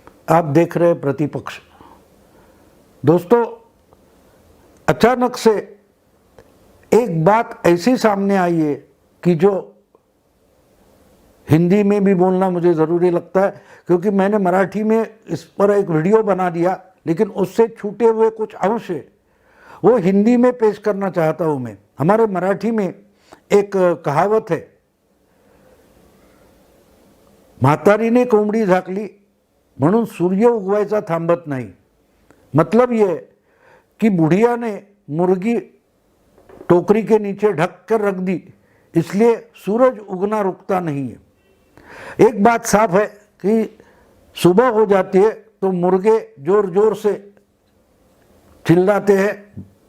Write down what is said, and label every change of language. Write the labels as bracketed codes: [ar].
[hi] आप देख रहे हैं प्रतिपक्ष। दोस्तों, अचानक से एक बात ऐसी सामने आई है कि जो हिंदी में भी बोलना मुझे ज़रूरी लगता है, क्योंकि मैंने मराठी में इस पर एक वीडियो बना दिया, लेकिन उससे छूटे हुए कुछ अंश है वो हिंदी में पेश करना चाहता हूँ मैं। [mr] हमारे मराठी में एक कहावत है, म्हातारीने कोंबडी झाकली म्हणून सूर्य उगवायचा थांबत नाही। [hi] मतलब ये कि बुढ़िया ने मुर्गी टोकरी के नीचे ढक कर रख दी, इसलिए सूरज उगना रुकता नहीं है। एक बात साफ है कि सुबह हो जाती है तो मुर्गे जोर जोर से चिल्लाते हैं।